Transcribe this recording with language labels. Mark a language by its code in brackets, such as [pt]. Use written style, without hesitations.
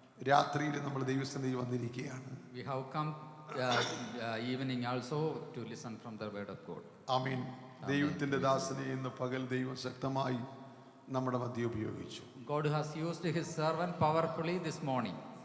[ml] രാത്രിയിൽ നമ്മൾ ദൈവസന്നിധിയിൽ വന്നിരിക്കുകയാണ്. [en] We have come evening also to listen from the word of God. [ml] ആമേൻ. ദൈവത്തിന്റെ ദാസനെ ഇന്ന് പകൽ ദൈവം ശക്തമായി നമ്മുടെ മധ്യ ഉപയോഗിച്ചു. [en] God has used his servant powerfully this morning.